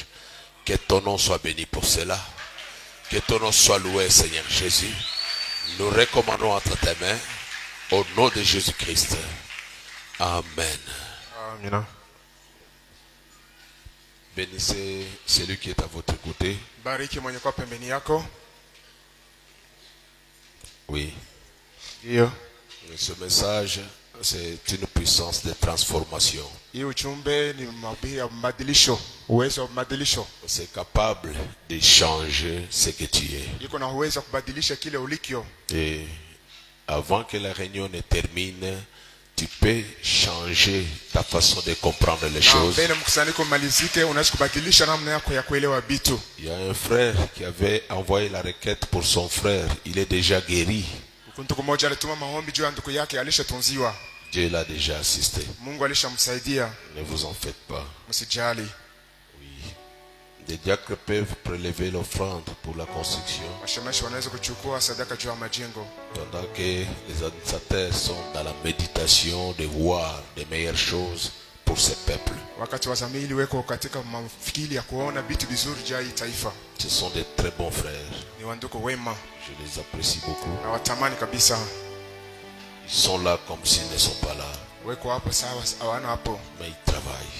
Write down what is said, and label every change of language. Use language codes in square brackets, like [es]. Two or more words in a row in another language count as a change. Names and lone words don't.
[fr] Que ton nom soit béni pour cela. Que ton nom soit loué Seigneur Jésus. Nous recommandons entre tes mains. Au nom de Jésus-Christ. Amen. Amen. Bénissez celui qui est à votre côté. [sw] Bariki mwenye kwa pembeni yako. [fr] Oui. [sw] Hiyo. [fr] Ce message, c'est une puissance de transformation. [sw] Hii ujumbe ni mahubiri ya mabadilisho, uwezo wa mabadilisho. [fr] C'est capable de changer ce que tu es. [sw] Iko na uwezo kubadilisha kile ulikyo. [fr] Et avant que la réunion ne termine, tu peux changer ta façon de comprendre les choses. [sw] Mbele mkusanyiko malizike, unaweza kubadilisha namna yako ya kuelewa vitu. [fr] Il y a un frère qui avait envoyé la requête pour son frère. Il est déjà guéri. [sw] Ndugu mmoja alituma maombi juu ya ndugu yake, alishatunziwa. [fr] Dieu l'a déjà assisté. [sw] Mungu alishamsaidia. [fr] Ne vous en faites pas. [sw] Msijali. [fr] Oui. Des diacres peuvent prélever l'offrande pour la construction. [sw] Washemashi wanaweza kuchukua sadaka juu ya majengo. [fr] Pendant que les administrateurs sont dans la méditation de voir de meilleures choses pour ce peuple. [sw] Wakati wazamili weko katika mafikiri ya kuona vitu vizuri juu ya taifa. [fr] Ce sont des très bons frères. [sw] Ni wandugu wema. [fr] Je les apprécie beaucoup. [sw] Na watamani kabisa. [fr] Ils sont là comme s'ils ne sont pas là. [sw] Weko hapo sawa, hawana hapo. [fr] Mais ils travaillent.